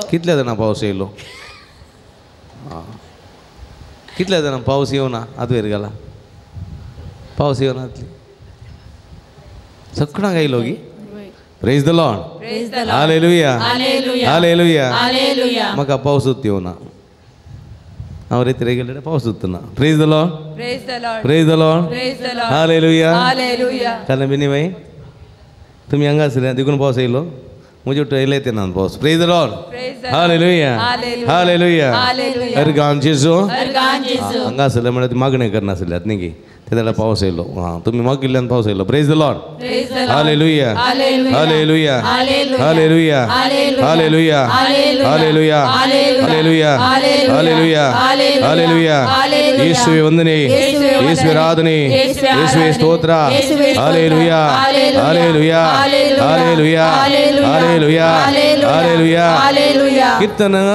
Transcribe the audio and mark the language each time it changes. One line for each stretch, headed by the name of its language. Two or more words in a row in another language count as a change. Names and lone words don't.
Konkani: कितल्या जाणां पावस येयलो हां कितल्या जाणां पावस येवना आतां वयर गेला पावस येवना सगळ्यांक येयलो गी
English: praise the Lord
Konkani: हालेलुया हालेलुया म्हाका पावसूच येवना हांव रेतीर गेले पावसूच ना
English: praise the Lord praise the Lord
Konkani: हालेलुया काल बिनी बाई तुम्ही हांगा आसले देखून पावस येयलो म्हजे वाटून येयले तेन्ना पावस
English: praise the Lord
Konkani: हालेलुया हालेलुया अर्गान जेजू हांगा आसले म्हळ्यार मागणें करनासल्यात न्ही गे ते जाल्यार पावस येयलो हां तुमी मागिल्ल्यान पावस येयलो
English: praise the Lord
Konkani: हालेलुया हालेलुया हालेलुया हालेलुया हालेलुया हालेलुया हालेलुया हालेलुया येशुवे वंदने येशुवे आराधने येशुवे स्तोत्र हालेलुया हालेलुया हालेलुया हालेलुया हालेलुया कीर्तन